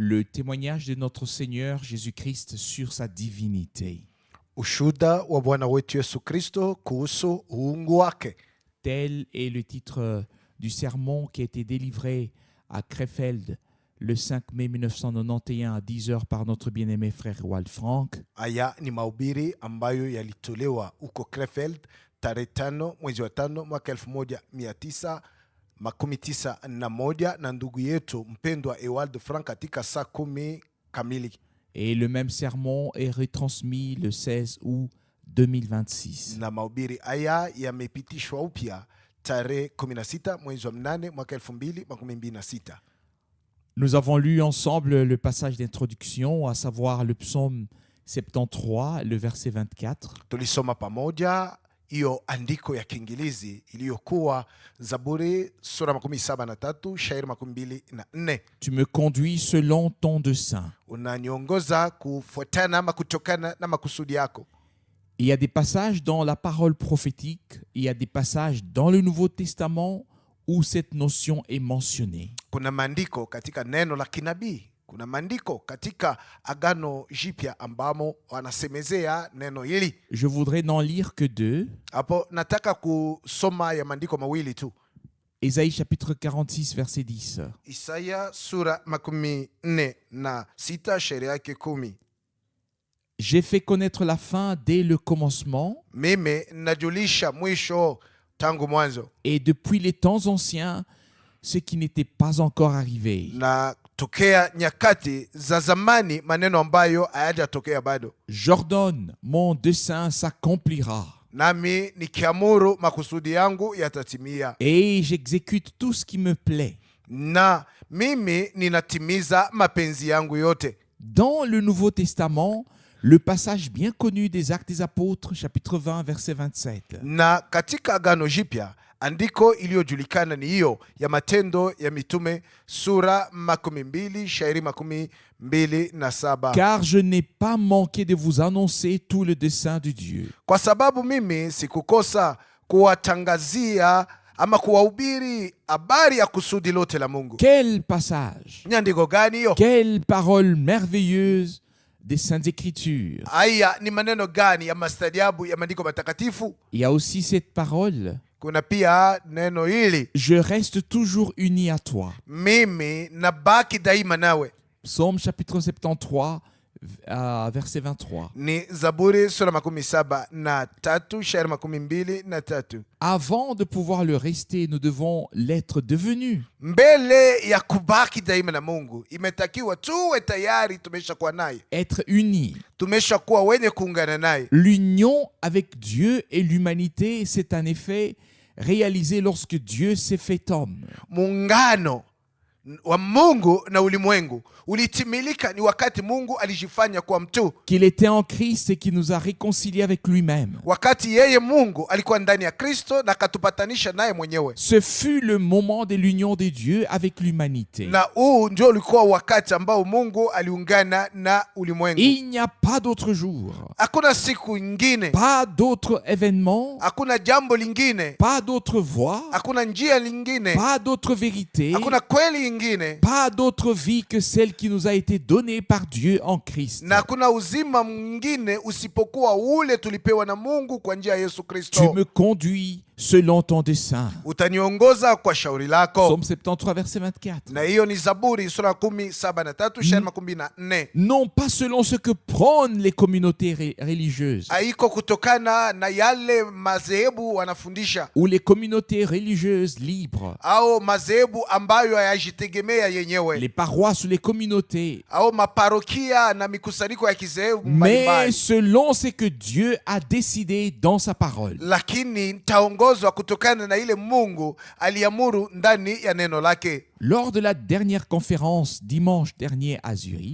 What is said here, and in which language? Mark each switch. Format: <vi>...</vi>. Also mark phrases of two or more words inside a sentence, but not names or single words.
<fr>le témoignage de notre Seigneur Jésus-Christ sur sa divinité.</fr> <sw>Ushuhuda wa Bwana wetu Yesu Kristo kuhusu uungu wake.</sw> <fr>Tel est le titre du sermon qui a été délivré à Krefeld le 5 mai 1991 à 10h par notre bien-aimé frère Wald Frank.</fr> <sw>Aya ni mahubiri ambayo yalitolewa huko Krefeld tarehe 5 mwezi wa 5 mwaka 1991 na ndugu yetu mpendwa Ewald Frank katika saa 10 kamili.</sw> <fr>Et le même sermon est retransmis le 16 août 2026.</fr> <sw>Na mahubiri aya yamepitishwa upya tarehe 16 mwezi wa 8 mwaka 2026.</sw> <fr>Nous avons lu ensemble le passage d'introduction, à savoir le psaume 73, le verset 24.</fr> <sw>Tulisoma pamoja hiyo andiko ya Kiingereza iliyokuwa Zaburi sura 73 shairi 24.</sw> <fr>Tu me conduis selon ton dessein.</fr> <sw>Unaniongoza kufuatana ama kutokana na makusudi yako.</sw> <fr>Il y a des passages dans la parole prophétique, il y a des passages dans le Nouveau Testament où cette notion est mentionnée.</fr> <sw>Kuna maandiko katika neno la kinabii, kuna maandiko katika Agano Jipya ambamo wanasemezea neno hili.</sw> <fr>Je voudrais n'en lire que deux.</fr> <sw>Hapo nataka kusoma ya maandiko mawili tu.</sw> <fr>Ésaïe chapitre 46 verset 10.</fr> <sw>Isaya sura 46 shairi yake 10.</sw> <fr>J'ai fait connaître la fin dès le commencement.</fr> <sw>Mimi najulisha mwisho tangu mwanzo.</sw> <fr>Et depuis les temps anciens, ce qui n'était pas encore arrivé.</fr> <sw>Na tokea nyakati za zamani maneno ambayo hayajatokea bado.</sw> <fr>J'ordonne, mon dessein s'accomplira.</fr> <sw>Nami nikiamuru makusudi yangu yatatimia.</sw> <fr>Et j'exécute tout ce qui me plaît.</fr> <sw>Na mimi ninatimiza mapenzi yangu yote.</sw> <fr>Dans le Nouveau Testament, le passage bien connu des Actes des Apôtres, chapitre 20, verset 27.</fr> <sw>Na katika Agano Jipya, andiko iliyojulikana ni hiyo ya Matendo ya Mitume sura 12 shairi 27.</sw> <fr>Car je n'ai pas manqué de vous annoncer tout le dessein de Dieu.</fr> <sw>Kwa sababu mimi sikukosa kuwatangazia ama kuwahubiri habari ya kusudi lote la Mungu.</sw> <fr>Quel passage!</fr> <sw>Ni andiko gani hiyo?</sw> <fr>Quelle parole merveilleuse des Saintes Écritures!</fr> <sw>Haya ni maneno gani ya mastaajabu ya maandiko matakatifu?</sw> <fr>Il y a aussi cette parole.</fr> <sw>Kuna pia neno hili,</sw> <fr>je reste toujours uni à toi.</fr> <sw>Mimi nabaki daima nawe.</sw> <fr>Psaume chapitre 73, verset 23.</fr> <sw>Ni Zaburi sura 73 shairi 23.</sw> <fr>Avant de pouvoir le rester, nous devons l'être devenu.</fr> <sw>Mbele ya kubaki daima na Mungu, imetakiwa tuwe tayari tumeshakuwa naye.</sw> <fr>Être uni.</fr> <sw>Tumeshakuwa wenye kuungana naye.</sw> <fr>L'union avec Dieu et l'humanité, c'est en effet réalisé lorsque Dieu s'est fait homme.</fr> <sw>Muungano wa Mungu na ulimwengu ulitimilika ni wakati Mungu alijifanya kuwa mtu.</sw> <fr>Qu'il était en Christ et qui nous a réconciliés avec lui-même.</fr> <sw>Wakati yeye Mungu alikuwa ndani ya Kristo na katupatanisha naye mwenyewe.</sw> <fr>Ce fut le moment de l'union de Dieu avec l'humanité.</fr> <sw>Na huu ndio ulikuwa wakati ambao Mungu aliungana na ulimwengu.</sw> <fr>Il n'y a pas d'autre jour.</fr> <sw>Hakuna siku nyingine.</sw> <fr>Pas d'autre événement.</fr> <sw>Hakuna jambo lingine.</sw> <fr>Pas d'autre voie.</fr> <sw>Hakuna njia lingine.</sw> <fr>Pas d'autre vérité.</fr> <sw>Hakuna kweli nyingine.</sw> <fr>Pas d'autre vie que celle qui nous a été donnée par Dieu en Christ.</fr> <sw>Na kuna uzima mwingine usipokuwa ule tulipewa na Mungu kwa njia ya Yesu Kristo.</sw> <fr>Tu me conduis selon ton dessein.</fr> <sw>Utaniongoza kwa shauri lako.</sw> <fr>Psaume 73 verset 24.</fr> <sw>Na hiyo ni Zaburi sura 73 shairi 24.</sw> <fr>Non pas selon ce que prônent les communautés religieuses.</fr> <sw>Haiko kutokana na yale madhehebu wanafundisha.</sw> <fr>Ou les communautés religieuses libres.</fr> <sw>Au madhehebu ambayo hayajitegemea yenyewe.</sw> <fr>Les paroisses ou les communautés.</fr> <sw>Au maparokia na mikusanyiko ya kizehebu mbalimbali. mbalimbali.</sw> <fr>Mais selon ce que Dieu a décidé dans sa parole.</fr> <sw>Lakini taongozwa kutokana na ile Mungu aliamuru ndani ya neno lake.</sw> <fr>Lors de la dernière conférence dimanche dernier à Zurich,</fr>